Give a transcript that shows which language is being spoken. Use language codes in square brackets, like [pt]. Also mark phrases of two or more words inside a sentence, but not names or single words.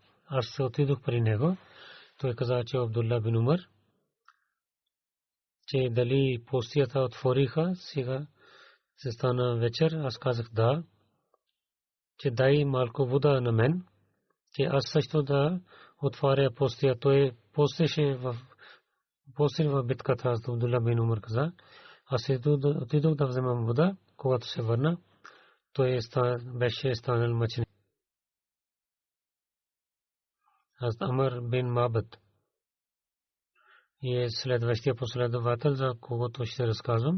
[bg] Аз се отидох при него. Той каза, че Абдулла бин Умар, че дали постията отвориха, сега се стана вечер. Аз казах да, че дай малко вода на мен, че аз също да отваря постия. Той постеше в битката. Абдулла бин Умар каза, аз отидох да вземам вода. Когато се върна, той беше станал мъченик. Аз Амр бин Мабад и е следващия последовател, за когото ще разказвам.